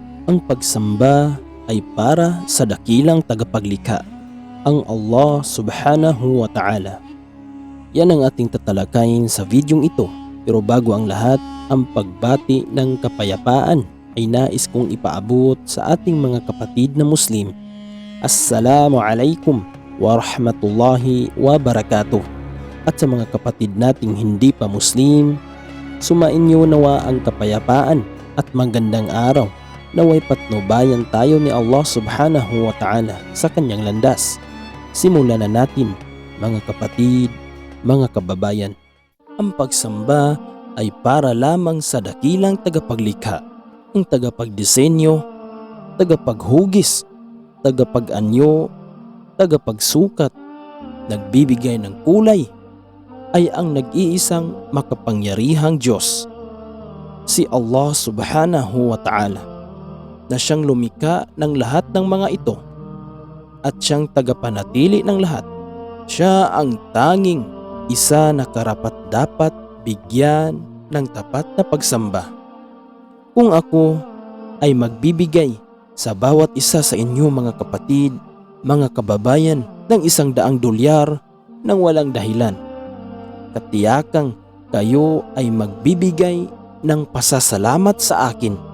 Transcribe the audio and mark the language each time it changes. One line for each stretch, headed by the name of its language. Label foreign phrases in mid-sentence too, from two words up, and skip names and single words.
Filipino: Ang pagsamba ay para sa dakilang tagapaglikha, ang Allah
Arabic: سبحانه وتعالى.
Filipino: Yan ang ating tatalakayin sa videong ito. Pero bago ang lahat, ang pagbati ng kapayapaan ay nais kong ipaabot sa ating mga kapatid na Muslim.
Arabic: السلام عليكم ورحمة الله وبركاته.
Filipino: At sa mga kapatid nating hindi pa Muslim, sumainyo nawa ang kapayapaan at magandang araw. Naway patnubayan tayo ni Allah
Arabic: سبحانه وتعالى
Filipino: sa kanyang landas. Simulan na natin, mga kapatid, mga kababayan. Ang pagsamba ay para lamang sa dakilang tagapaglikha, ang tagapagdisenyo, tagapaghugis, tagapag-anyo, tagapagsukat, nagbibigay ng kulay, ay ang nag-iisang makapangyarihang Diyos, si Allah
Arabic: سبحانه وتعالى,
Filipino: na siyang lumikha ng lahat ng mga ito at siyang tagapanatili ng lahat. Siya ang tanging isa na karapat-dapat bigyan ng tapat na pagsamba. Kung ako ay magbibigay sa bawat isa sa inyo mga kapatid, mga kababayan, ng $100 nang walang dahilan, katiyakang kayo ay magbibigay ng pasasalamat sa akin.